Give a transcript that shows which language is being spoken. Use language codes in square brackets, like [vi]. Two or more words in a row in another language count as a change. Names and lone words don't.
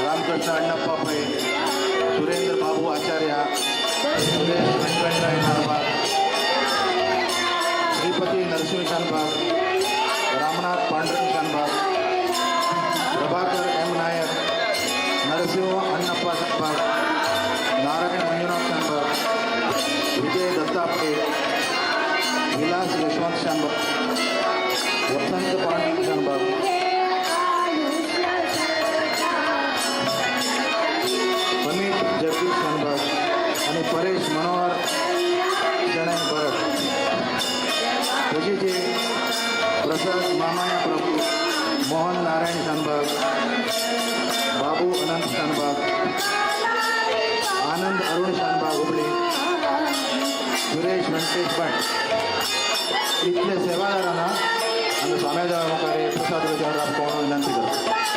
[kn] ರಾಮಕೃಷ್ಣ ಅಣ್ಣಪ್ಪ ಪೈ ಸುರೇಂದ್ರ ಬಾಬು ಆಚಾರ್ಯ ಸುರೇಶ್ ವೆಂಕಟರಾಯ ಶಾನ್ಭಾಗ್ ಶ್ರೀಪತಿ ನರಸಿಂಹ ಶಾನ್ಭಾಗ್ ರಾಮನಾಥ್ ಪಾಂಡುರಂಗ ಶಾನ್ಭಾಗ್ ಪ್ರಭಾಕರ್ ಎಂ ನಾಯಕ್ ನರಸಿಂಹ ಅಣ್ಣಪ್ಪ ಶಾನ್ಭಾಗ್ ನಾರಾಯಣ ಮಂಜುನಾಥ್ ಶಾನ್ಭಾಗ್ ವಿಜಯ ದತ್ತಾಪೆ ವಿಲಾಸ್ ಯಶವಂತ್ ಶಾನ್ಭಾಗ್ ವಸಂತ ಪಾಂಡುರಂಗ ಶಾನ್ಭಾಗ್ [mr] अमित जगदीश शानभाग आणि परेश मनोहर शणै भरत तशीचे प्रसाद मामाया प्रभू मोहन नारायण शानभाग बाबू अनंत शानभाग आनंद अरुण शानभाग हुबळी सुरेश व्यंकटेश भट इथले सेवादारांना आणि स्वाम्याच्या मुखारे प्रसाद विचार राबवून विनंती करतो.